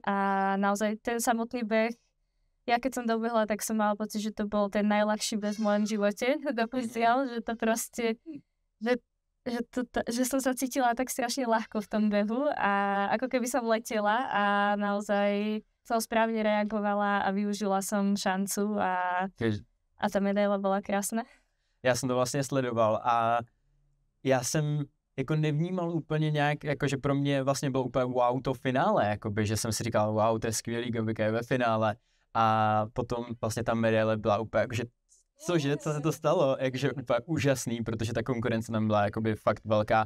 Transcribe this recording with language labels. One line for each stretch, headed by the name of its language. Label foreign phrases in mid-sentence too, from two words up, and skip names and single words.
Slovak: A naozaj ten samotný beh, ja keď som dobehla, tak som mala pocit, že to bol ten najľahší beh v mojom živote doposiaľ, že to proste, že som sa cítila tak strašne ľahko v tom behu a ako keby som letela a naozaj som správne reagovala a využila som šancu a ta medaila
Czech: byla krásná. Já jsem to vlastně sledoval a já jsem jako nevnímal úplně nějak, jakože pro mě vlastně bylo úplně wow to finále, jakoby, že jsem si říkal wow, to je skvělý, Gabika je ve finále a potom vlastně ta medaile byla úplně jakože cože, co se to stalo, jakože úplně úžasný, protože ta konkurence tam byla jakoby fakt velká.